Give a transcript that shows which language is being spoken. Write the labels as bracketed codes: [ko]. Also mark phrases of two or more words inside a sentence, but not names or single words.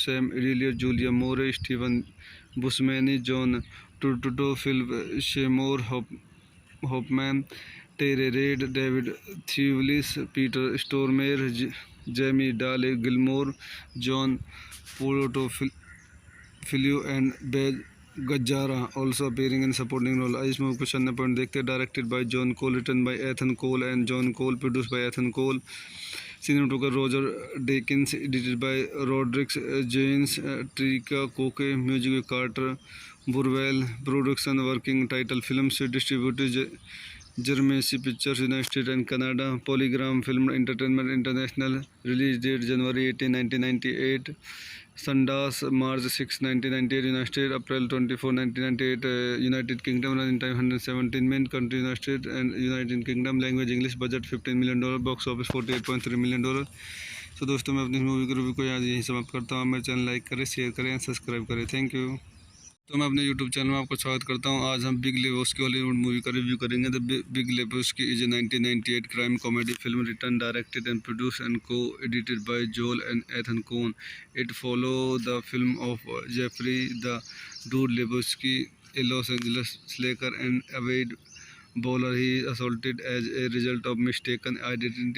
[en] Sam Elliott, Julia Moore, Stephen Buscemi, John Turturro, Phil Seymour Hoffman, Terry Reid, David Thewlis, Peter Stormare, Jamie Dale Gilmore, John Filio and Beth Gajara also appearing in supporting role. [hi] इस मूवी को चलने पर देखते [en] Directed by John Coel, written by Ethan Coel and John Coel, produced by Ethan Coel, cinematographer Roger Deakins, edited by Rodrigues Jens, Trika Coke, music Carter Burwell, production Working Title Film se distributed Jermesi Pictures, United States and Canada, Polygram Film Entertainment International, release date January 18, 1998, Sundance March 6, 1998, United States, April 24, 1998, United Kingdom, running time 117, main country United States and United Kingdom, language English, budget $15 million, box office $48.3 million. [hi] तो दोस्तों मैं अपनी मूवी के रिव्यू को आज यहीं समाप्त करता हूँ। मेरे चैनल लाइक करें, शेयर करें [en] and subscribe [hi] करें। [en] Thank you. [hi] तो मैं अपने यूट्यूब चैनल में आपका स्वागत करता हूं। आज हम बिग लेबोस्की हॉलीवुड मूवी का रिव्यू करेंगे। [en] The Big Lebowski is a 1998 crime comedy film written directed and produced and co-edited by Joel and Ethan Coen. It follows the film of Jeffrey the Dude Lebowski, a Los Angeles slacker and avid bowler. He is assaulted as a result of mistaken identity.